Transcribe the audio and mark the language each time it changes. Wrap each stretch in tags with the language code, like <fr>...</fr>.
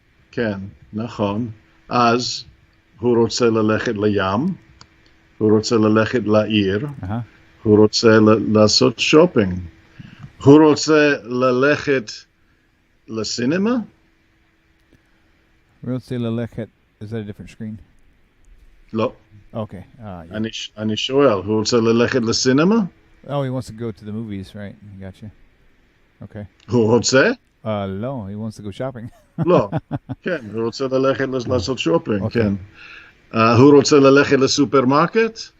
<he>כן, נכון. אז הוא רוצה ללכת לים. הוא רוצה ללכת לעיר. הוא רוצה לעשות שופינג. הוא רוצה ללכת לסינמה? הוא רוצה ללכת...</he> <en>Is that a different screen?</en> <he>לא.</he> <en>Okay.</en> <he>אני שואל, הוא רוצה ללכת לסינמה?</he> <en>Oh, he wants to go to the movies, right? Gotcha. Okay.</en> <he>הוא רוצה?</he> <en>No, he wants to go shopping.</en> <he>לא. כן, הוא רוצה ללכת לעשות שופינג, אוקיי. כן. הוא רוצה ללכת לסופרמרקט?</he>